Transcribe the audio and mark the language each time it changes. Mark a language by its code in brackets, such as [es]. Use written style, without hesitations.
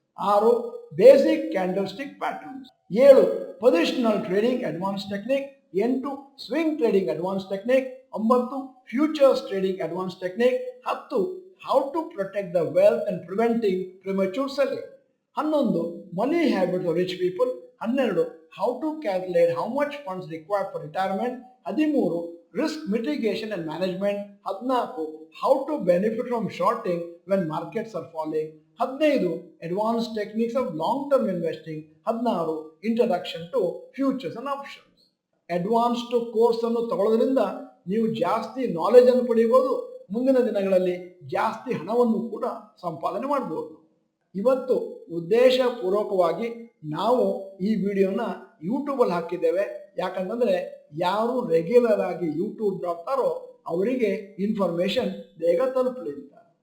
[en] 6, basic candle stick patterns. 7, positional trading advance technique. 8, swing trading advance technique. 9, futures trading advance technique. 10, how to protect the wealth and preventing premature selling. 11, money habits of rich people. 12, how to calculate how much funds required for retirement. 13, risk mitigation and management. 14, how to benefit from shorting when markets are falling. 15, advanced techniques of long-term investing. 16, introduction to futures and options. [kn] Advanced course ಅನ್ನು ತಗೊಳ್ಳೋದ್ರಿಂದ ನೀವು ಜಾಸ್ತಿ knowledge ಅನ್ನು ಪಡೆಯಬಹುದು. ಮುಂದಿನ ದಿನಗಳಲ್ಲಿ ಜಾಸ್ತಿ ಹಣವನ್ನು ಕೂಡ ಸಂಪಾದನೆ ಮಾಡಬಹುದು. ಇವತ್ತು ಉದ್ದೇಶಪೂರ್ವಕವಾಗಿ ನಾವು ಈ ವಿಡಿಯೋನ ಯೂಟ್ಯೂಬಲ್ಲಿ ಹಾಕಿದ್ದೇವೆ. ಯಾಕಂತಂದ್ರೆ ಯಾರು ರೆಗ್ಯುಲರ್ ಆಗಿ ಯೂಟ್ಯೂಬ್ ನೋಡ್ತಾರೋ ಅವರಿಗೆ ಇನ್ಫಾರ್ಮೇಶನ್ ಬೇಗ ತಲುಪಲಿ ಅಂತ.